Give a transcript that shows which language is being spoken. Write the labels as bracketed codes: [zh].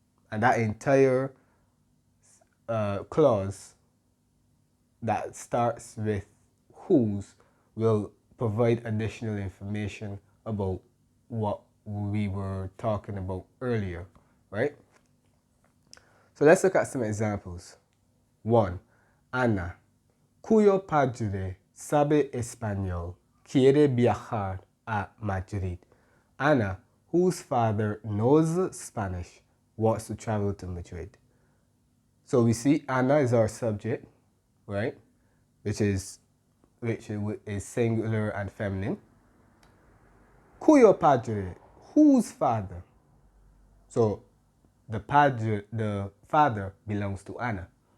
[en] And that entire clause that starts with whose will provide additional information about what we were talking about earlier, right? So let's look at some examples. 1. [es] Ana, cuyo padre sabe español, quiere viajar a Madrid. [en] Ana, whose father knows Spanish, wants to travel to Madrid. So we see Ana is our subject, right? Which is singular and feminine. [es] Cuyo padre, [en] whose father? So the father belongs to Ana.